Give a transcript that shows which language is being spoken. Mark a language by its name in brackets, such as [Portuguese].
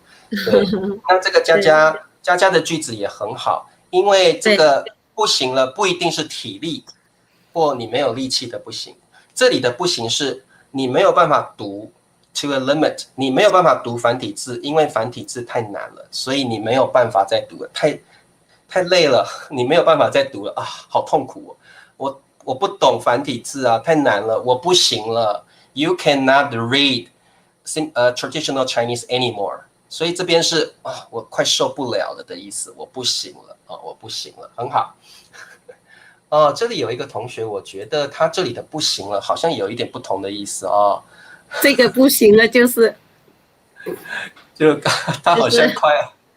[Chinese] 对，那这个佳佳的句子也很好，因为这个不行了不一定是体力或你没有力气的不行，这里的不行是你没有办法读 [English] to a limit， [Chinese] 你没有办法读繁体字，因为繁体字太难了，所以你没有办法再读了，太累了，你没有办法再读了啊，好痛苦哦！我不懂繁体字啊，太难了，我不行了。 [English] You cannot read traditional Chinese anymore。 [Chinese] 所以这边是啊，我快受不了了的意思，我不行了啊，我不行了，很好。哦，这里有一个同学，我觉得他这里的不行了，好像有一点不同的意思哦。这个不行了，就他好像快。